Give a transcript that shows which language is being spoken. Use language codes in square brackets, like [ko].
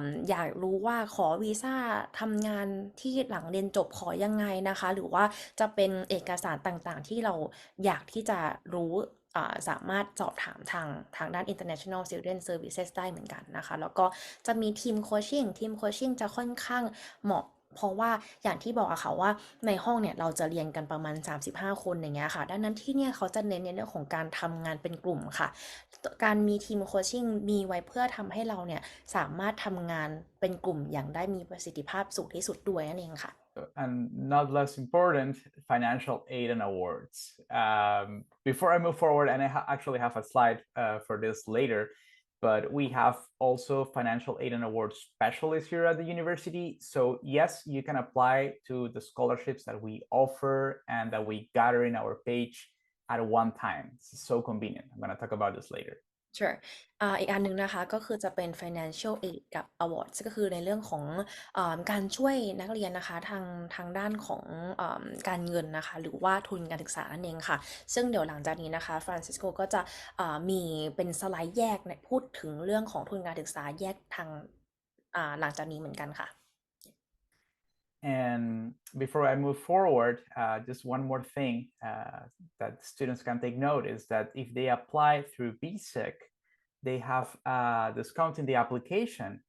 [th] อยากรู้ว่าขอวีซ่าทำงานที่หลังเรียนจบขอยังไงนะคะหรือว่าจะเป็นเอกสารต่างๆที่เราอยากที่จะรู้สามารถสอบถามทางด้าน International Student Services ได้เหมือนกันนะคะแล้วก็จะมีทีมโคชชิ่งจะค่อนข้างเหมาะเพราะว่าอย่างที่บอกอะค่ะว่าในห้องเนี่ยเราจะเรียนกันประมาณ35คนอย่างเงี้ยค่ะดังนั้นที่เนี่ยเขาจะเน้นในเรื่องของการทำงานเป็นกลุ่มค่ะ การมีทีมโคชชิ่งมีไว้เพื่อทำให้เราเนี่ยสามารถทำงานเป็นกลุ่มอย่างได้มีประสิทธิภาพสูงที่สุดด้วยนั่นเองค่ะ [en] And not less important, financial aid and awards. Before I move forward, and I actually have a slide for this later, but we have also financial aid and awards specialists here at the university. So yes, you can apply to the scholarships that we offer and that we gather in our page at one time. It's so convenient. I'm going to talk about this later. Sure. [th] อีกอันนึงนะคะก็คือจะเป็น financial aid กับ awards ก็คือในเรื่องของการช่วยนักเรียนนะคะทางด้านของการเงินนะคะหรือว่าทุนการศึกษานั่นเองค่ะซึ่งเดี๋ยวหลังจากนี้นะคะฟรานซิสโกก็จะมีเป็นสไลด์แยกพูดถึงเรื่องของทุนการศึกษาแยกทางหลังจากนี้เหมือนกันค่ะ [en] And before I move forward, just one more thing that students can take note is that if they apply through VCEC, they have a discount in the application.